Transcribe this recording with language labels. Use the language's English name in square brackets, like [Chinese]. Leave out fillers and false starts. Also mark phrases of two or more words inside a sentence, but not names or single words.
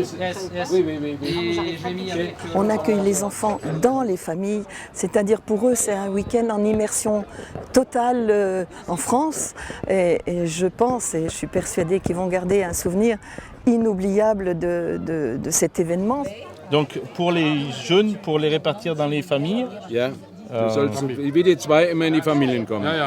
[French] On accueille les enfants dans les familles, c'est-à-dire pour eux c'est un week-end en immersion totale en France et je pense et je suis persuadée qu'ils vont garder un souvenir inoubliable de cet événement. Donc pour les jeunes, pour les répartir dans les familles. [German] Ja, wie die zwei immer in die Familien kommen. Ja, ja.